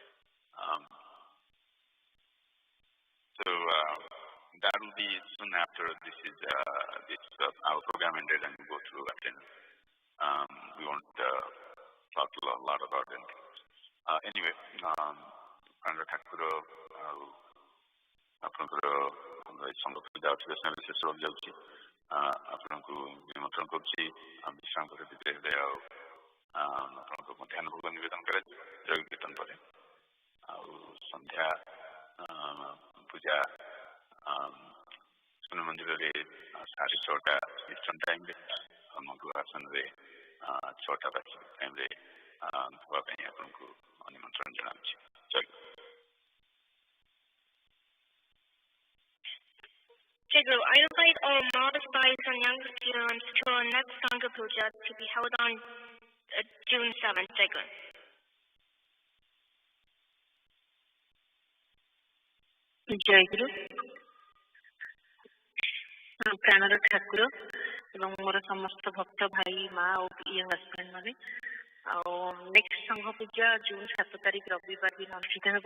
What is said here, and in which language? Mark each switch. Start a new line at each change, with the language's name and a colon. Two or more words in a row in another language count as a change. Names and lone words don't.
English: So that will be soon after this is our program ended and we go through attendance. We won't talk a lot about it.
Odia: Anyway, Pandra Thakura ଆପଣଙ୍କର ସଂଘ ପୂଜା ଅଧିବେଶନ ଶେଷ ଯାଉଛି ଆପଣଙ୍କୁ ନିମନ୍ତ୍ରଣ କରୁଛି ବିଶ୍ରାମ କରି ଧୀରେ ଧୀରେ ଆଉ ଆପଣଙ୍କ ମଧ୍ୟାହ୍ନ ଭୋଗ ନିବେଦନ କରାଯିବ ଜୟ କୀର୍ତ୍ତନ ପରେ ଆଉ ସନ୍ଧ୍ୟା ପୂଜା ସ୍ୱାମୀ ମନ୍ଦିରରେ 6:30
English: Eastern timeରେ
Odia: ମଧୁ ଆସନରେ 6ଟା
English: Pacific timeରେ
Odia: ହେବା ପାଇଁ ଆପଣଙ୍କୁ ନିମନ୍ତ୍ରଣ ଜଣାଉଛି ଜୟ
English: Jagru, I invite all modest boys and young students to our next Sangha Puja to be held on June 7th. Jagru.
Odia: ଜୟଗୁରୁ ପ୍ରାଣର ଠାକୁର ଏବଂ ମୋର ସମସ୍ତ ଭକ୍ତ ଭାଇ ମା ଓ
English: young aspirant
Odia: ମାନେ ଆଉ ନେକ୍ସଟ ସଂଘ ପୂଜା ଜୁନ୍ 7 ତାରିଖ ରବିବାର ଦିନ ଅନୁଷ୍ଠିତ ହେବ।